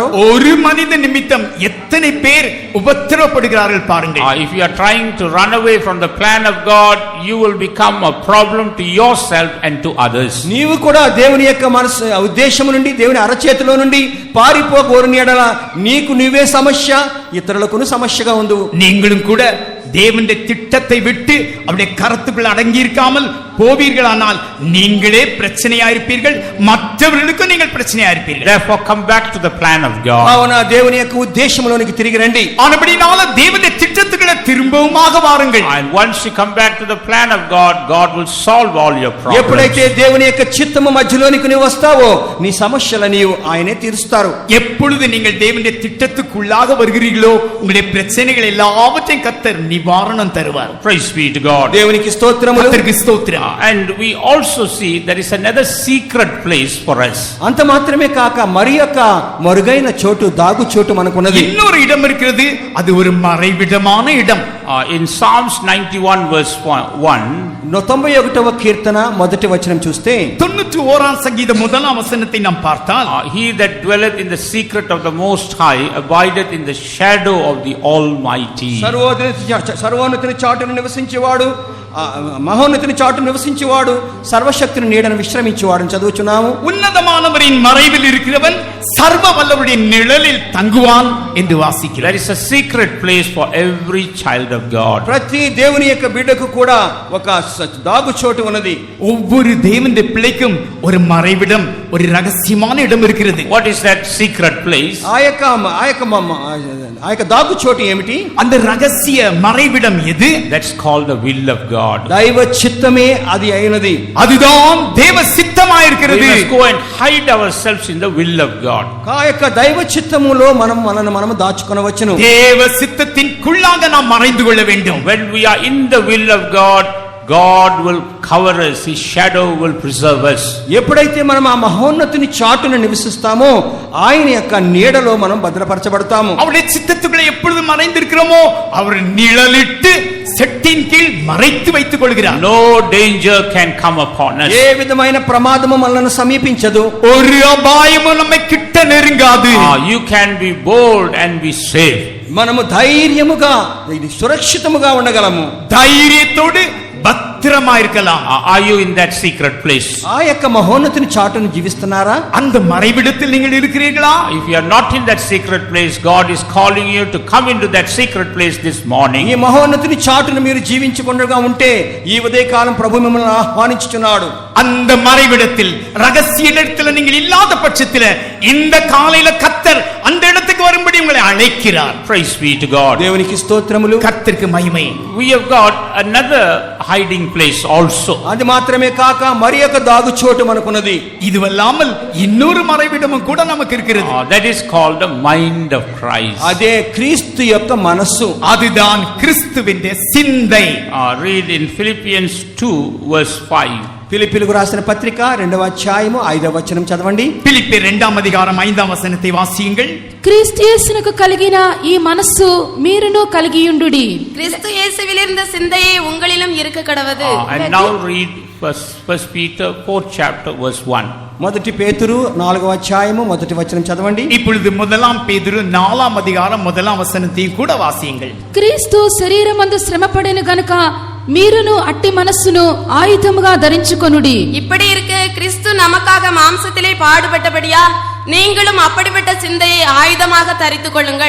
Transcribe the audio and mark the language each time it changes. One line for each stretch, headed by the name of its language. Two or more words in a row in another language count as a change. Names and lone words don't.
Tamil: ஒரு மனித நிமித்தம் எத்தனை பேர் உபத்திரவப்படுகிறார்கள் பாருங்கள்.
English: If you are trying to run away from the plan of God, you will become a problem to yourself and to others.
Telugu: నీవు కూడా దేవుని యొక్క మనసు ఉద్దేశము నుండి, దేవుని అరచేతిలో నుండి పారిపోగోరుని ఎడల నీకు నువ్వే సమస్య, ఇతరులకు సమస్యగా ఉండు.
Tamil: நீங்களும் கூட தேவனுடைய திட்டத்தை விட்டு அவருடைய கரத்துக்குள் அடங்கி இருக்காமல் போவீர்களானால் நீங்களே பிரச்சனையாயிருப்பீர்கள், மற்றவர்களுக்கும் நீங்கள் பிரச்சனையாயிருப்பீர்கள்.
English: Therefore come back to the plan of God.
Telugu: కావున దేవుని యొక్క ఉద్దేశంలోనికి తిరిగి రండి.
Tamil: ஆனபடினால தேவனுடைய திட்டத்துக்குள்ள திரும்பவுமாக வாருங்கள்.
English: And once you come back to the plan of God, God will solve all your problems.
Telugu: ఎప్పుడైతే దేవుని యొక్క చిత్తము మధ్యలోనికి నీవు వస్తావో నీ సమస్యలను నీవు ఆయనే తీరుస్తారు.
Tamil: எப்பொழுது நீங்கள் தேவனுடைய திட்டத்துக்குள்ளாக வருகிறீர்களோ உங்களுடைய பிரச்சனைகள் எல்லாவற்றையும் கர்த்தர் நிவாரணம் தருவார்.
English: Praise be to God.
Telugu: దేవునికి స్తోత్రములు.
Tamil: கர்த்தருக்கு ஸ்தோத்திரம்.
English: And we also see there is another secret place for us.
Telugu: అంత మాత్రమే కాక మరి యొక్క మరుగైన చోటు, దాగు చోటు మనకున్నది.
Tamil: இன்னொரு இடம் இருக்கிறது, அது ஒரு மறைவிடமான இடம்.
English: In Psalms 91 verse 1,
Telugu: 91వ కీర్తన మొదటి వచనం చూస్తే
Tamil: 91ஆம் சங்கீதம் முதலாம் வசனத்தை நாம் பார்த்தால்,
English: he that dwelleth in the secret of the Most High abideth in the shadow of the Almighty.
Telugu: సర్వోన్నతుని చాటును నివసించేవాడు, మహోన్నతుని చాటును నివసించేవాడు, సర్వశక్తిని నీడను విశ్రమించేవాడు చదువుచున్నాము.
Tamil: உன்னதமானவரின் மறைவில் இருக்கிறவன் சர்வ வல்லவருடைய நிழலில் தங்குவான் என்று வாசிக்கிறோம்.
English: There is a secret place for every child of God.
Telugu: ప్రతి దేవుని యొక్క బిడ్డకు కూడా ఒక దాగు చోటు ఉన్నది.
Tamil: ஒவ்வொரு தேவனுடைய பிள்ளைக்கும் ஒரு மறைவிடம், ஒரு ரகசியமான இடம் இருக்கிறது.
English: What is that secret place?
Telugu: ఆ యొక్క దాగు చోటు ఏమిటి?
Tamil: அந்த ரகசிய மறைவிடம் எது?
English: That's called the will of God.
Telugu: దైవ చిత్తమే అది అయినది.
Tamil: அதுதான் தேவ சித்தமாயிருக்கிறது.
English: We must go and hide ourselves in the will of God.
Telugu: ఆ యొక్క దైవ చిత్తములో మనము దాచుకొనవచ్చును.
Tamil: தேவ சித்தத்தின்குள்ளாக நாம் மறைந்து கொள்ள வேண்டும்.
English: When we are in the will of God, God will cover us, His shadow will preserve us.
Telugu: ఎప్పుడైతే మనం ఆ మహోన్నతుని చాటున నివసిస్తామో ఆయన యొక్క నీడలో మనం భద్రపరచబడతాము.
Tamil: அவருடைய சித்தத்துக்குள்ள எப்பொழுது மறைந்திருக்கிறோமோ அவர் நிழலிட்டு செட்டின் கீழ் மறைத்து வைத்துக் கொள்கிறார்.
English: No danger can come upon us.
Telugu: ఏ విధమైన ప్రమాదము మనల్ని సమీపించదు.
Tamil: ஒரு அபாயமும் நம்மை கிட்ட நெருங்காது.
English: You can be bold and be safe.
Telugu: మనము ధైర్యముగా, ఇది సురక్షితముగా ఉండగలము.
Tamil: தைரியத்தோடு பத்திரமா இருக்கலாம்.
English: Are you in that secret place?
Telugu: ఆ యొక్క మహోన్నతుని చాటును జీవిస్తున్నారా?
Tamil: அந்த మறைవిடத்தில் நீங்கள் இருக்கிறீர்களா?
English: If you are not in that secret place, God is calling you to come into that secret place this morning.
Telugu: ఈ మహోన్నతుని చాటును మీరు జీవించకుండా ఉంటే ఈ ఉదయకాలం ప్రభు మిమ్మల్ని ఆహ్వానించుచున్నాడు.
Tamil: அந்த மறைவிடத்தில் ரகசிய இடத்துல நீங்கள் இல்லாத பட்சத்தில் இந்த காலையில கர்த்தர் அந்த இடத்துக்கு வரும்படி உங்களை அழைக்கிறார்.
English: Praise be to God.
Telugu: దేవునికి స్తోత్రములు.
Tamil: கர்த்தருக்கு மகிமை.
English: We have got another hiding place also.
Telugu: అది మాత్రమే కాక మరి ఒక దాగు చోటు మనకున్నది.
Tamil: இதுவல்லாமல் இன்னொரு மறைவிடமும் கூட நமக்கு இருக்கிறது.
English: That is called the mind of Christ.
Telugu: అదే క్రీస్తు యొక్క మనస్సు.
Tamil: அதுதான் கிறிஸ்துவின் சிந்தை.
English: Read in Philippians 2 verse 5.
Telugu: ఫిలిప్పీలకు రాసిన పత్రిక 2వ అధ్యాయము 5వ వచనం చదవండి.
Tamil: பிலிப்பியர் 2ஆம் அதிகாரம் 5ஆம் வசனத்தை வாசியுங்கள்.
Telugu: క్రీస్తు యేసునకు కలిగిన ఈ మనస్సు మీరును కలిగియుండుడి.
Tamil: கிறிஸ்து இயேசுவில் இருந்த சிந்தையே உங்களிலும் இருக்க கடவது.
English: And now read First Peter 4th chapter verse 1.
Telugu: మొదటి పేతురు 4వ అధ్యాయము 1వ వచనం చదవండి.
Tamil: இப்பொழுது முதலாம் பேதுரு 4ஆம் அதிகாரம் 1ஆம் வசனத்தையும் கூட வாசியுங்கள்.
Telugu: క్రీస్తు శరీరమందు శ్రమపడెను గనుక మీరును అట్టి మనస్సును ఆయుధముగా ధరించుకొనుడి.
Tamil: இப்படி இருக்க கிறிஸ்து நமக்காக மாம்சத்திலே பாடுபட்டபடியா நீங்களும் அப்படிப்பட்ட சிந்தையை ஆயுதமாக தரித்துக் கொள்ளுங்கள்.